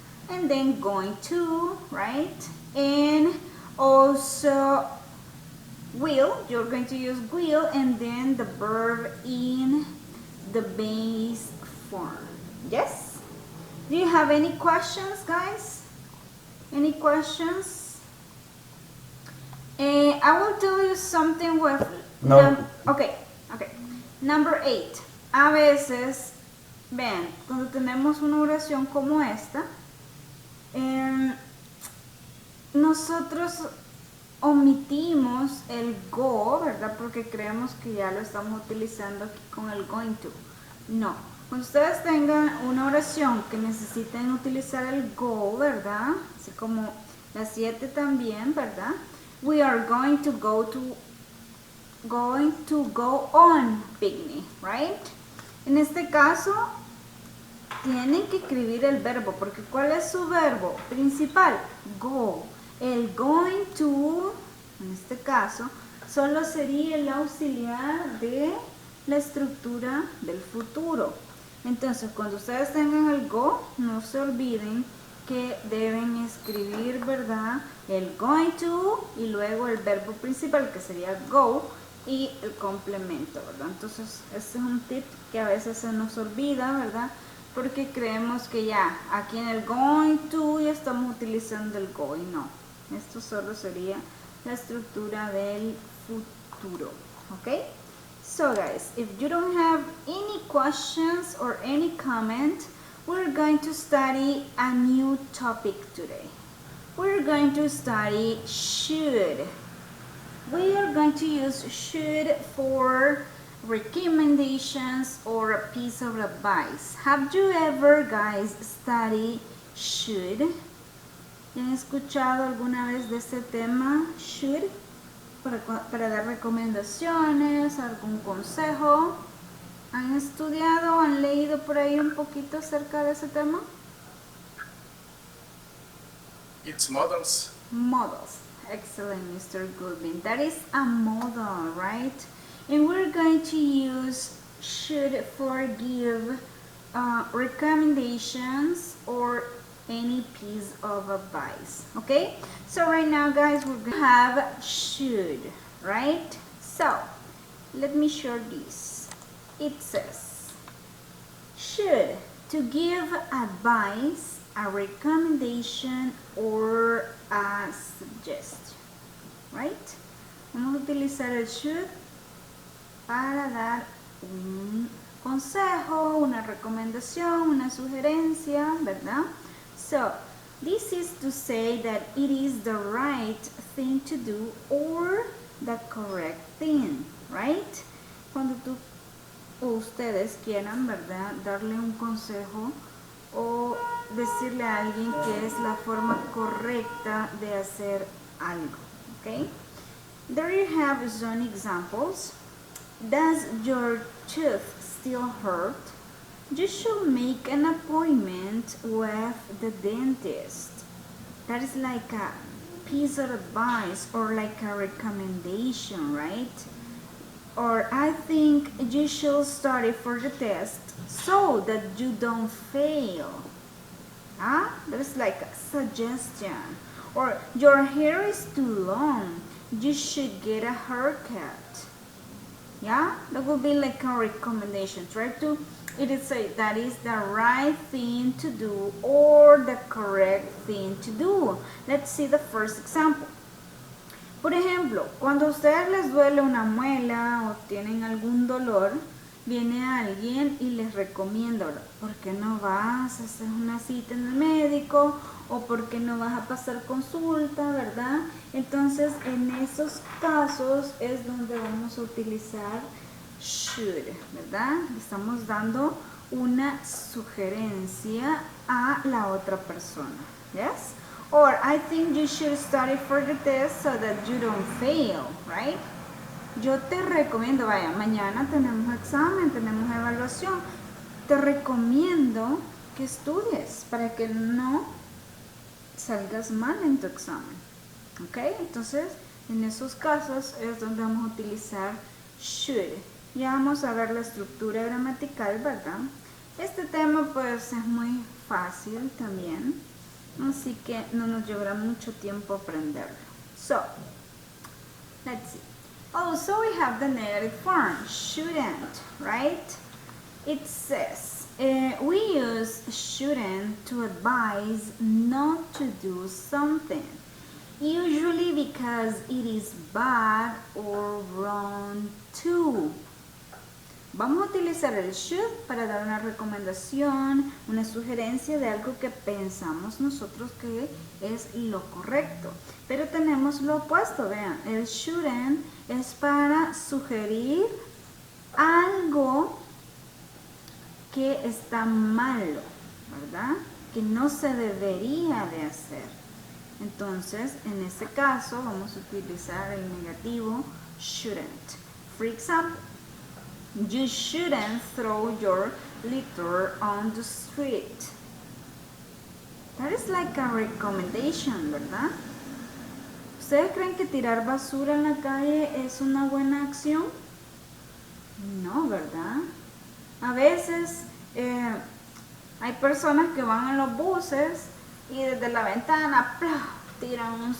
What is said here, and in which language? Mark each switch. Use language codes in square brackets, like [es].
[en] And then going to, right? And also will, you're going to use will, and then the verb in the base form. Yes? Do you have any questions, guys? Any questions? I will tell you something with... No. Okay. Number 8. [es] A veces, vean, cuando tenemos una oración como esta, nosotros omitimos el go, ¿verdad? Porque creemos que ya lo estamos utilizando aquí con el going to. No. Cuando ustedes tengan una oración que necesiten utilizar el go, ¿verdad? Así como la 7 también, ¿verdad? [en] We are going to go on picnic, right? [es] En este caso, tienen que escribir el verbo, porque ¿cuál es su verbo principal? Go. El going to, en este caso, solo sería el auxiliar de la estructura del futuro. Entonces, cuando ustedes tengan el go, no se olviden que deben escribir, ¿verdad? El going to y luego el verbo principal, que sería go, y el complemento, ¿verdad? Entonces, este es un tip que a veces se nos olvida, ¿verdad? Porque creemos que ya aquí en el going to ya estamos utilizando el going, no. Esto solo sería la estructura del futuro, ¿ok? [en] So guys, if you don't have any questions or any comment, we're going to study a new topic today. We're going to study should. We are going to use should for recommendations or a piece of advice. Have you ever, guys, studied should? [es] ¿Ya han escuchado alguna vez de este tema, should? Para dar recomendaciones, algún consejo. ¿Han estudiado, han leído por ahí un poquito acerca de ese tema? [en] It's models. Models. Excellent, Mr. Goodwin. That is a model, right? And we're going to use should for give recommendations or any piece of advice. Okay? So right now, guys, we're going to have should, right? So let me show this. It says should, to give advice, a recommendation, or a suggestion, right? [es] Vamos a utilizar el should para dar un consejo, una recomendación, una sugerencia, ¿verdad? [en] So, this is to say that it is the right thing to do or the correct thing, right? [es] Cuando tú o ustedes quieran, ¿verdad?, darle un consejo o decirle a alguien que es la forma correcta de hacer algo, ¿ok? [en] There you have some examples. Does your tooth still hurt? You should make an appointment with the dentist. That is like a piece of advice or like a recommendation, right? Or I think you should study for the test so that you don't fail. That is like a suggestion. Or your hair is too long. You should get a haircut. Yeah, that would be like a recommendation. Try to say that is the right thing to do or the correct thing to do. Let's see the first example. [es] Por ejemplo, cuando a ustedes les duele una muela o tienen algún dolor, viene alguien y les recomienda, ¿por qué no vas a hacer una cita en el médico? O ¿por qué no vas a pasar consulta, verdad? Entonces, en esos casos es donde vamos a utilizar should, ¿verdad? Le estamos dando una sugerencia a la otra persona, [en] ¿yes? Or, I think you should study for the test so that you don't fail, right? [es] Yo te recomiendo, vaya, mañana tenemos examen, tenemos evaluación. Te recomiendo que estudies para que no salgas mal en tu examen. ¿Ok? Entonces, en esos casos es donde vamos a utilizar should. Ya vamos a ver la estructura gramatical, ¿verdad? Este tema pues es muy fácil también. Así que no nos llevará mucho tiempo aprenderlo. [en] So, let's see. Also, we have the negative form, shouldn't, right? It says, we use shouldn't to advise not to do something, usually because it is bad or wrong to. [es] Vamos a utilizar el should para dar una recomendación, una sugerencia de algo que pensamos nosotros que es lo correcto. Pero tenemos lo opuesto, vean, el shouldn't es para sugerir algo que está malo, ¿verdad? Que no se debería de hacer. Entonces, en este caso, vamos a utilizar el negativo shouldn't. [en] For example, you shouldn't throw your litter on the street. That is like a recommendation, [es] ¿verdad? ¿Ustedes creen que tirar basura en la calle es una buena acción? No, ¿verdad? A veces hay personas que van en los buses y desde la ventana ¡plá!, tiran